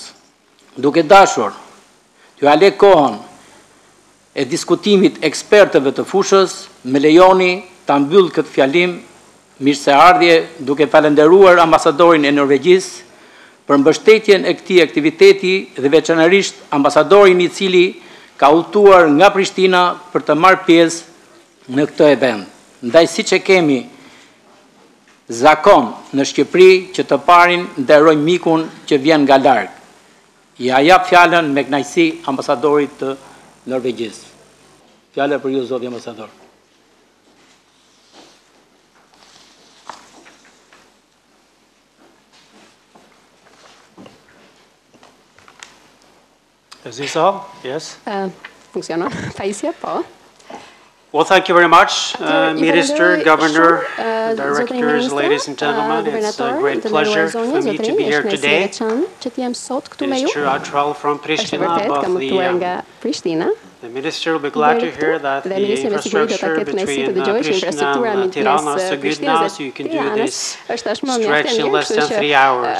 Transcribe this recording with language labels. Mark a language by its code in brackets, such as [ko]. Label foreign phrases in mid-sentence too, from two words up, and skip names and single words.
[sq] Duke dashur t'ju ale kohën e diskutimit ekspertëve të fushës, me lejoni ta mbyll këtë fjalim mirëseardhje duke falenderuar ambasadorin e Norvegjisë për mbështetjen e këtij aktiviteti dhe veçanërisht ambasadorin i cili ka udhëtuar nga Prishtina për të marrë pjesë në këtë event. Ndaj siç e kemi zakon në Shqipëri që të parin nderojmë mikun që vjen nga larg. Ja jap fjalën me kënaqësi ambasadorit të Norvegjisë. Fjala për ju, zoti ambasador. [en] Is this all? Yes? [sq] Funksionon. Paisja, po. [en] Well, thank you very much, Minister, Governor, Directors, ladies and gentlemen. It's a great pleasure for me to be here today. It is true, I travel from Pristina, but the Minister will be glad to hear that the infrastructure between Pristina and Tirana is so good now, so you can do this stretch in less than 3 hours.